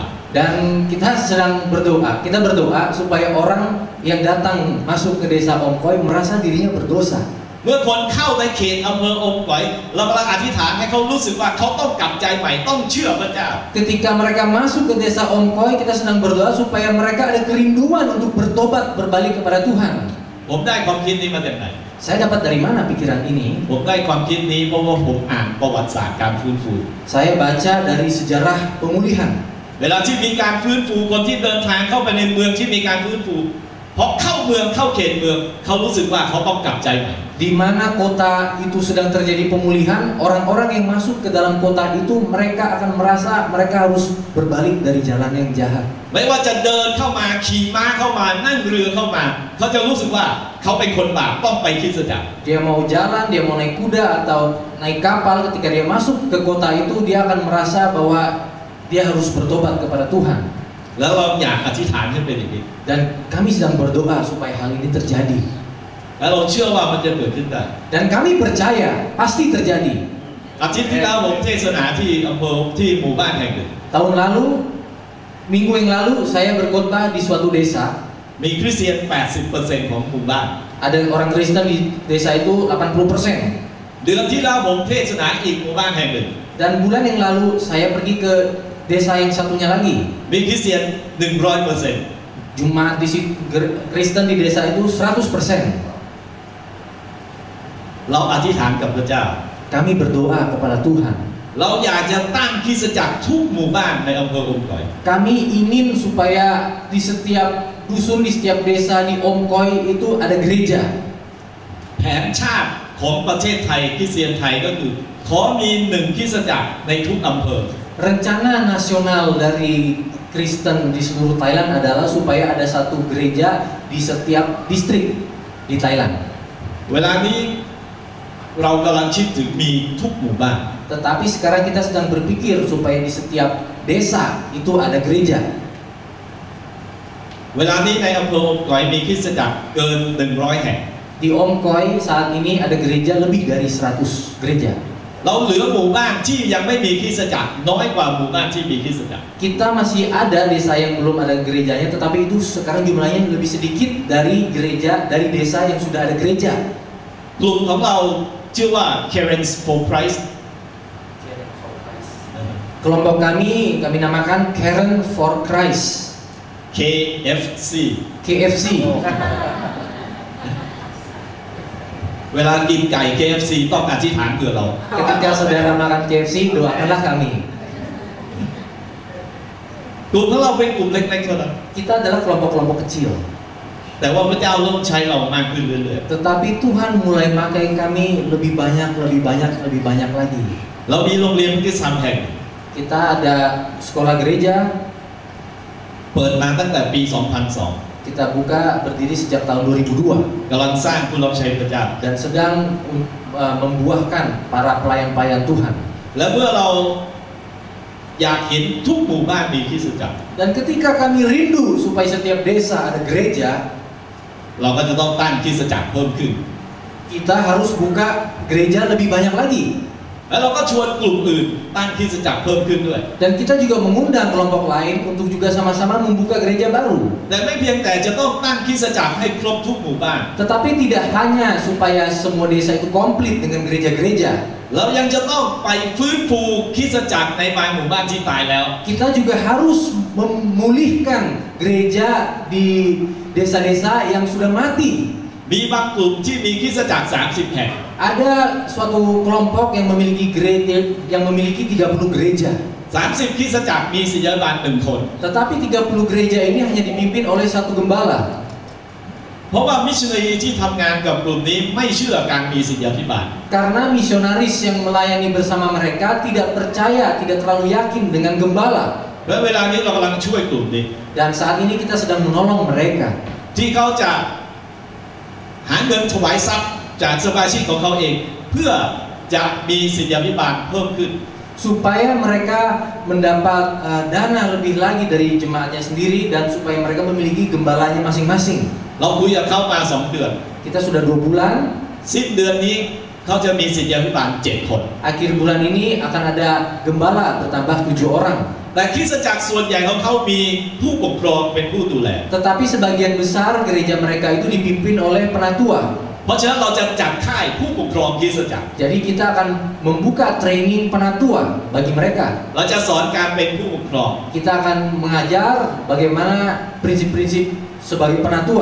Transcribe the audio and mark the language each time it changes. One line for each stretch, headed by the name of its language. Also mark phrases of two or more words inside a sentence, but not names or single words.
Indonesian: Dan kita sedang berdoa. Kita berdoa supaya orang yang datang masuk ke desa Omkoi merasa dirinya berdosa.
Thai: เมื่อคนเข้าในเขตอำเภออมก๋อยเรากำลังอธิษฐานให้เขารู้สึกว่าเขาต้องกลับใจใหม่ต้องเชื่อพระเจ้า
Indonesian: Ketika mereka masuk ke desa Omkoi, kita sedang berdoa supaya mereka ada kerinduan untuk bertobat berbalik kepada Tuhan.
Thai: ผมได้ความคิดนี้มาจากไหน
Indonesian: Saya dapat dari mana pikiran ini?
Thai: ผมได้ความคิดนี้เพราะว่าผมอ่านประวัติศาสตร์การฟื้นฟู
Indonesian: Saya baca dari sejarah pemulihan.
Thai: เวลาที่มีการฟื้นฟูคนที่เดินทางเข้าไปในเมืองที่มีการฟื้นฟูพอเข้าเมืองเข้าเขตเมืองเขารู้สึกว่าเขาต้องกลับใจใหม่
Indonesian: Di mana kota itu sedang terjadi pemulihan, orang-orang yang masuk ke dalam kota itu mereka akan merasa mereka harus berbalik dari jalan yang jahat.
Thai: ไม่ว่าจะเดินเข้ามาขี่ม้าเข้ามานั่งเรือเข้ามาเขาจะรู้สึกว่าเขาเป็นคนบาปต้องไปคริสตจักร
Indonesian: Dia mau jalan, dia mau naik kuda atau naik kapal, ketika dia masuk ke kota itu dia akan merasa bahwa dia harus bertobat kepada Tuhan.
Thai: แล้วเราอยากอธิษฐานให้เป็นอย่างนี้
Indonesian: Dan kami sedang berdoa supaya hal ini terjadi.
Thai: แล้วเราเชื่อว่ามันจะเกิดขึ้นได้
Indonesian: Dan kami percaya pasti terjadi.
Thai: อาทิตย์ที่แล้วผมเทศนาที่อำเภอที่หมู่บ้านแห่งหนึ่ง
Indonesian: Tahun lalu, minggu yang lalu saya berkhotbah di suatu desa.
Thai: มีคริสเตียน 80% ของหมู่บ้าน
Indonesian: Ada orang Kristen di desa itu 80%.
Thai: เดือนที่แล้วผมเทศนาอีกหมู่บ้านแห่งหนึ่ง
Indonesian: Dan bulan yang lalu saya pergi ke desa yang satunya lagi.
Thai: มีคริสเตียน 100%
Indonesian: Jemaat di situ Kristen di desa itu 100%.
Thai: เราอธิษฐานกับพระเจ้า
Indonesian: Kami berdoa kepada Tuhan.
Thai: เราอยากจะตั้งคริสตจักรทุกหมู่บ้านในอำเภออมก๋อย
Indonesian: Kami ingin supaya di setiap dusun, di setiap desa di Omkoi itu ada gereja.
Thai: แผนชาติของประเทศไทยคริสเตียนไทยก็คือขอมี1คริสตจักรในทุกอำเภอ
Indonesian: Rencana nasional dari Kristen di seluruh Thailand adalah supaya ada satu gereja di setiap distrik di Thailand.
Thai: เวลานี้เรากำลังคิดถึงมีทุกหมู่บ้าน
Indonesian: Tetapi sekarang kita sedang berpikir supaya di setiap desa itu ada gereja.
Thai: เวลานี้ในอำเภออมก๋อยมีคริสตจักรเกิน100แห่ง
Indonesian: Di Omkoi saat ini ada gereja lebih dari 100 gereja.
Thai: เราเหลือหมู่บ้านที่ยังไม่มีคริสตจักรน้อยกว่าหมู่บ้านที่มีคริสตจักร
Indonesian: Kita masih ada desa yang belum ada gerejanya, tetapi itu sekarang jumlahnya lebih sedikit dari gereja dari desa yang sudah ada gereja.
Thai: กลุ่มของเราชื่อว่า Caring for Christ.
Indonesian: Kelompok kami namakan Caring for Christ.
Thai: KFC.
Indonesian: KFC.
Thai: เวลากินไก่ KFC ต้องอธิษฐานเผื่อเรา
Indonesian: Ketika saudara makan KFC, doakanlah kami.
Thai: กลุ่มของเราเป็นกลุ่มเล็กๆเท่านั้น
Indonesian: Kita adalah kelompok-kelompok kecil.
Thai: แต่ว่าพระเจ้าเริ่มใช้เรามากขึ้นเรื่อย
Indonesian: Tetapi Tuhan mulai pakai kami lebih banyak lagi.
Thai: ๆเรามีโรงเรียนคริสตธรรมแห่ง
Indonesian: Kita ada sekolah gereja.
Thai: เปิดมาตั้งแต่ปี 2002
Indonesian: Kita buka berdiri sejak tahun 2002
Thai: กำลังสร้างผู้รับใช้พระเจ้า
Indonesian: dan sedang membuahkan para pelayan-pelayan Tuhan.
Thai: และเมื่อเราอยากเห็นทุกหมู่บ้านมีคริสตจักร
Indonesian: Dan ketika kami rindu supaya setiap desa ada gereja,
Thai: เราก็จะต้องตั้งคริสตจักรเพิ่มขึ้น
Indonesian: kita harus buka gereja lebih banyak lagi.
Thai: แล้วเราก็ชวนกลุ่มอื่นตั้งคริสตจักรเพิ่มขึ้นด้วย
Indonesian: Dan kita juga mengundang kelompok lain untuk juga sama-sama membuka gereja baru.
Thai: แต่ไม่เพียงแต่จะต้องตั้งคริสตจักรให้ครบทุกหมู่บ้าน
Indonesian: Tetapi tidak hanya supaya semua desa itu komplit dengan gereja-gereja.
Thai: เรายังจะต้องไปฟื้นฟูคริสตจักรในบางหมู่บ้านที่ตายแล้ว
Indonesian: Kita juga harus memulihkan gereja di desa-desa yang sudah mati.
Thai: มีบางกลุ่มที่มีคริสตจักร30แห่ง
Indonesian: Ada suatu kelompok yang memiliki gereja 30 gereja.
Thai: 30คริสตจักรมีศิษยาบาล1คน
Indonesian: Tetapi 30 gereja ini hanya dipimpin oleh satu gembala.
Thai: เพราะว่ามิชชันนารีที่ทำงานกับกลุ่มนี้ไม่เชื่อการมีศิษยาภิบาล
Indonesian: Karena misionaris yang melayani bersama mereka tidak percaya, tidak terlalu yakin dengan gembala.
Thai: และเวลานี้เรากำลังช่วยกลุ่มนี้
Indonesian: Dan saat ini kita sedang menolong mereka.
Thai: ที่เขาจะหาเงินถวายทรัพย์จากสมาชิกของเขาเองเพื่อจะมีศิษยาภิบาลเพิ่มขึ้น
Indonesian: Supaya mereka mendapat dana lebih lagi dari jemaatnya sendiri dan supaya mereka memiliki gembalanya masing-masing.
Thai: เราคุยกับเขามา2 เดือน
Indonesian: Kita sudah 2 bulan.
Thai: สิ้นเดือนนี้เขาจะมีศิษยาภิบาล7 คน
Indonesian: Akhir bulan ini akan ada gembala bertambah 7 orang.
Thai: แต่คริสตจักรส่วนใหญ่ของเขามีผู้ปกครองเป็นผู้ดูแล
Indonesian: Tetapi sebagian besar gereja mereka itu dipimpin oleh penatua.
Thai: เพราะฉะนั้นเราจะจัดค่ายผู้ปกครองคริสตจักร
Indonesian: Jadi kita akan membuka training penatua bagi mereka.
Thai: เราจะสอนการเป็นผู้ปกครอง
Indonesian: Kita akan mengajar bagaimana prinsip-prinsip sebagai penatua.